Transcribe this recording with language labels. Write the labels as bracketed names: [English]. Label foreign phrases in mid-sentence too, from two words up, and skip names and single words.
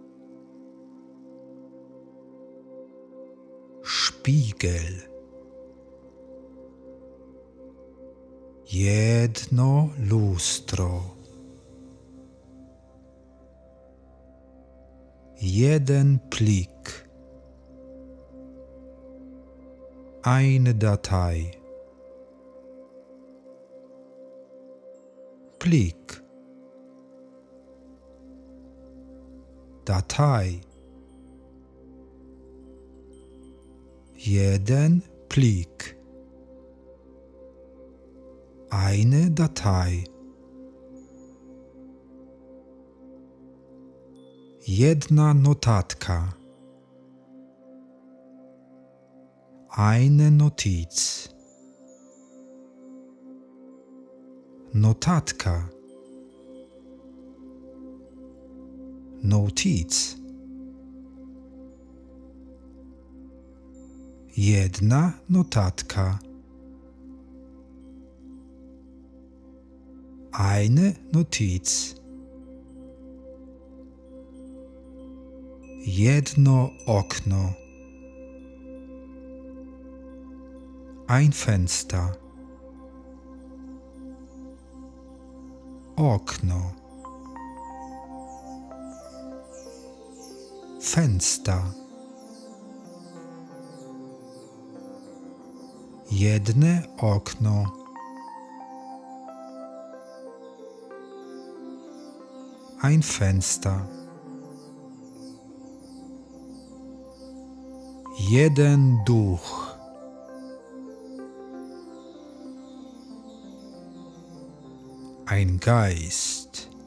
[German] Spiegel. [Polish] Jedno lustro. Jeden Plik. [German] Eine Datei. [Polish] Plik. [German] Datei. [Polish] Jeden Plik. [German] Eine Datei. [Polish] Jedna notatka. [German] Eine Notiz. [Polish] Notatka. [German] Notiz. [Polish] Jedna notatka. [German] Eine Notiz. [Polish] Jedno okno. [German] Ein Fenster. [Polish] Okno. [German] Fenster. [Polish] Jedne okno. [German] Ein Fenster. [Polish] Jeden Duch. [German] Ein Geist.